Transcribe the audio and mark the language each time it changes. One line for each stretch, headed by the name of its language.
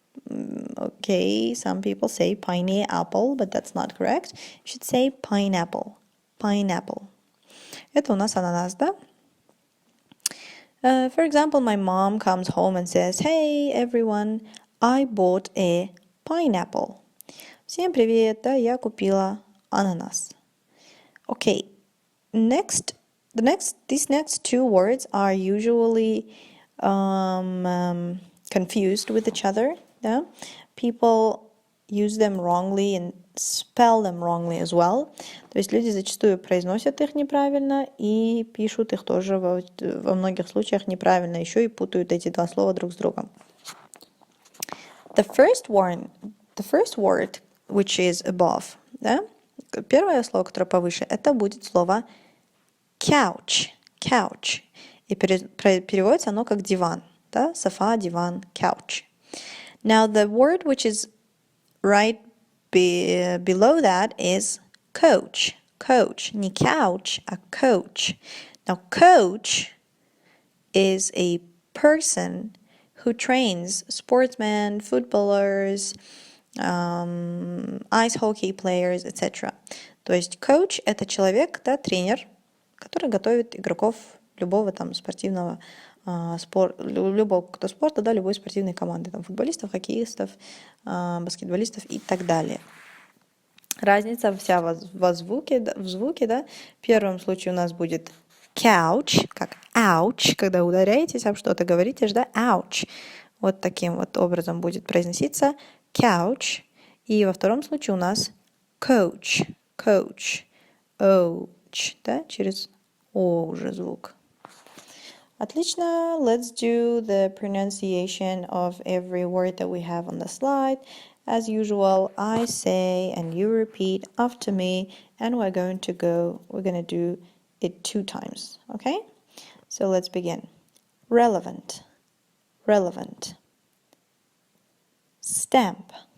English: Okay, some people say pineapple, but that's not correct. You should say pineapple.
Russian: Это у нас ананас, да?
English: For example, my mom comes home and says, "Hey, everyone, I bought a pineapple."
Russian: Всем привет, да, я купила ананас.
English: Okay, these next two words are usually confused with each other. Yeah? People use them wrongly and spell them wrongly as well.
Russian: То есть люди зачастую произносят их неправильно и пишут их тоже во многих случаях неправильно, еще и путают эти два слова друг с другом.
English: The first word, which is above, да?
Russian: Первое слово, которое повыше, это будет слово couch. И переводится оно как диван, да? Софа, диван, couch.
English: Now the word which is right below that is coach. Не couch, а coach. Now coach is a person who trains sportsmen, footballers, ice hockey players, etc.
Russian: То есть coach — это человек, да, тренер, который готовит игроков любого там спортивного любого спорта, да, любой спортивной команды, там, футболистов, хоккеистов, баскетболистов и так далее. Разница вся в звуке, да. В первом случае у нас будет couch, как ouch, когда ударяетесь об что-то, говорите же, да, ouch. вот таким вот образом будет произноситься couch. И во втором случае у нас coach, coach, ouch, да, через о уже звук. Отлично.
English: Let's do the pronunciation of every word that we have on the slide. As usual, I say and you repeat after me, and we're going to do it 2 times, okay? So let's begin. Relevant, relevant. Stamp.